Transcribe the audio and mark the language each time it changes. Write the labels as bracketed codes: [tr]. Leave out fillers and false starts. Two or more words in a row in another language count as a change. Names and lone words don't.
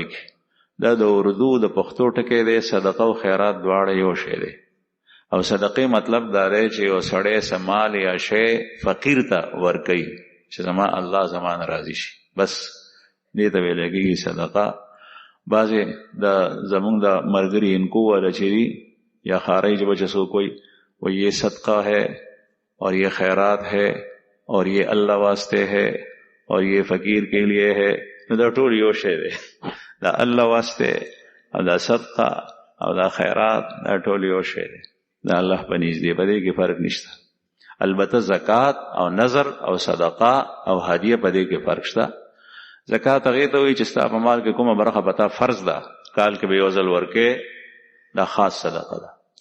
[ps] کې دا د اردو د پښتو ټکی دی صدقه او خیرات دواړه یو شی دی او صدقې مطلب دا دی چې یو سړی سمال یا شی فقیر ته ورکوي چې زما الله زمان راضي شي بس دې ته ویل کېږي صدقه بعضې د زمونږ د مرګري انکو والا چې یا خارۍ [ur] جب جسو کوئی وہ یہ صدقہ ہے اور یہ خیرات ہے اور یہ اللہ واسطے ہے اور یہ فقیر کے لیے ہے [ps] نو دا ټول یو شی دی دا الله واسطے او دا صدقه او دا خیرات دا ټول یو شی دی دا الله په نږدې په دې کې فرق نشته البته زکات او نظر او صدقه او هدیه په دې کې فرق شته زکات هغه ته وایي چې ستا په مال کې کومه برخه پتا فرض ده کال کې به یو ځل ورکې دا خاص صدقه ده